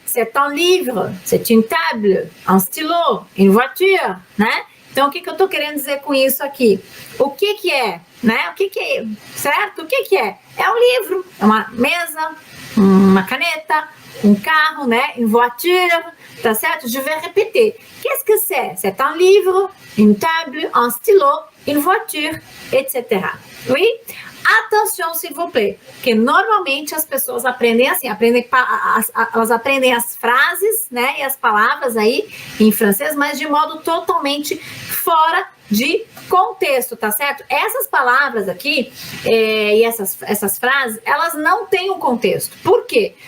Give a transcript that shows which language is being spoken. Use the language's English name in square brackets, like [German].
[French] C'est un livre, c'est une table, un stylo, une voiture, né? [Portuguese] Então, o que eu tô querendo dizer com isso aqui? O que é, né? O que é, certo? O que é? É um livro, é uma mesa, uma caneta, um carro, né? [French] Une voiture, [Portuguese] tá certo? [French] Je vais répéter. Qu'est-ce que c'est? C'est un livre, une table, un stylo, une voiture, etc. Oui? Attention, s'il vous plaît, [Portuguese] porque normalmente as pessoas aprendem assim, elas aprendem as frases, né, e as palavras aí em francês, mas de modo totalmente fora de contexto, tá certo? Essas palavras aqui e essas frases, elas não têm um contexto. Por quê?